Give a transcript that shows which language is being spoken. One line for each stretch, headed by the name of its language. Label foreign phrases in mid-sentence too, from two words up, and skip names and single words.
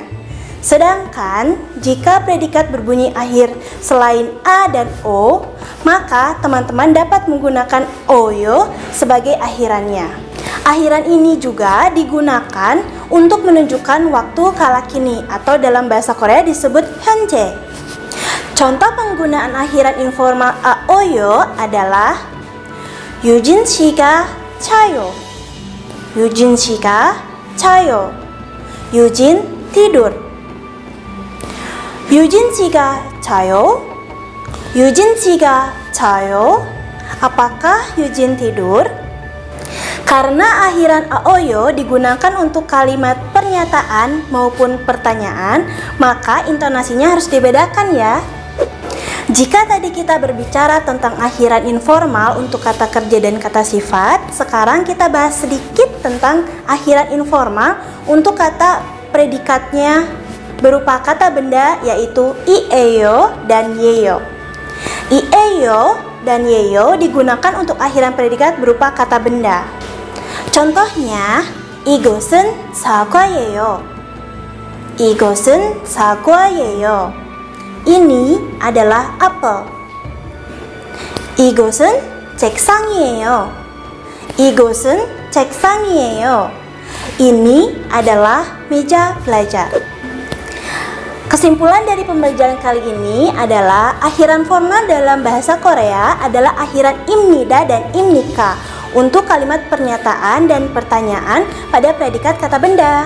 Indonesian: Sedangkan jika predikat berbunyi akhir selain a dan o, maka teman-teman dapat menggunakan oyo sebagai akhirannya. Akhiran ini juga digunakan untuk menunjukkan waktu kala kini atau dalam bahasa Korea disebut 현재. Contoh penggunaan akhiran informal aoyo adalah
Korean: 유진 씨가 자요. 유진 씨가 자요. 유진 tidur. 유진 씨가 자요? 유진 씨가 자요?
Indonesian: Apakah Yujin tidur? Karena akhiran aoyo digunakan untuk kalimat pernyataan maupun pertanyaan, maka intonasinya harus dibedakan ya. Jika tadi kita berbicara tentang akhiran informal untuk kata kerja dan kata sifat, sekarang kita bahas sedikit tentang akhiran informal untuk kata predikatnya berupa kata benda, yaitu ieyo dan yeyo. Ieyo dan yeyo digunakan untuk akhiran predikat berupa kata benda. Contohnya,
Korean: 이것은 사과예요. 이것은 사과예요.
Indonesian: Ini adalah apel.
Korean: 이것은 책상이에요. 이것은 책상이에요.
Indonesian: Ini adalah meja belajar. Kesimpulan dari pembelajaran kali ini adalah akhiran formal dalam bahasa Korea adalah akhiran imnida dan imnika untuk kalimat pernyataan dan pertanyaan pada predikat kata benda.